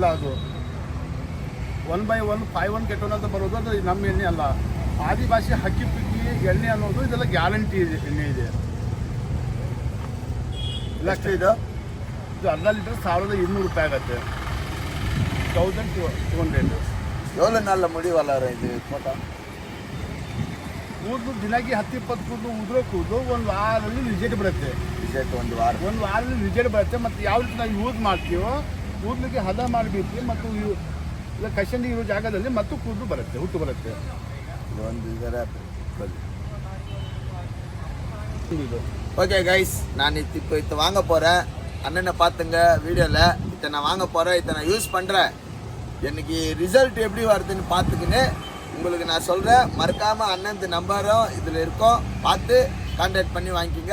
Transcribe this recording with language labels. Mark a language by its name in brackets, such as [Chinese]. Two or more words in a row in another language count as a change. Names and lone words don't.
[Kannada] ಅದು 1/1 5-1 ಕೆಟೋನ್ ಅಂತ ಬರೋದು ಅದು ನಮ್ಮ ಎಣ್ಣೆ ಅಲ್ಲ. ಆದಿವಾಸಿ ಹಕ್ಕಿಪಿಕ್ಕಿ ಎಣ್ಣೆ ಅನ್ನೋದು ಇದೆಲ್ಲ ಗ್ಯಾರಂಟಿ ಇದೆ. ಎಣ್ಣೆ ಇದೆ ಇಲ್ಲ ಅಷ್ಟೇ. ಇದು ಅರ್ಧ ಲೀಟರ್ 1200 ರೂಪಾಯಿ ಆಗುತ್ತೆ. 1200. [Tamil] எவ்வளோ நாளில் முடிவல்லாರ [Kannada] ಇದು ಫೋಟೋ? ಕೂದಲು ದಿನಕ್ಕೆ 10-20 ಕೂದಲು ಉದುರೋ ಕೂದಲು ಒಂದು ವಾರದಲ್ಲಿ ರಿಸಲ್ಟ್ ಬರುತ್ತೆ. ಒಂದು ವಾರದಲ್ಲಿ ರಿಸಲ್ಟ್ ಬರುತ್ತೆ. ಮತ್ತು ಯಾವ ರೀತಿ ನಾವು ಯೂಸ್ ಮಾಡ್ತೀವೋ ಕೂದಲಿಗೆ ಹದ ಮಾಡಿಬಿಟ್ಟು ಮತ್ತು ಇಲ್ಲ ಕಷಂಡಿ ಇರೋ ಜಾಗದಲ್ಲಿ ಮತ್ತು ಕೂದಲು ಬರುತ್ತೆ, ಹುಟ್ಟು ಬರುತ್ತೆ. ಒಂದು ಇದರ [English] okay guys, [Tamil] நான் இப்போ வாங்க போகிறேன். அண்ணனை பார்த்துங்க வீடியோவில். இதை நான் வாங்க போகிறேன், இதை நான் யூஸ் பண்ணுறேன். எனக்கு ரிசல்ட் எப்படி வருதுன்னு பார்த்துக்கின்னு உங்களுக்கு நான் சொல்கிறேன். மறக்காமல் அண்ணன் நம்பரும் இதில் இருக்கும், பார்த்து கான்டாக்ட் பண்ணி வாங்கிக்கிங்க.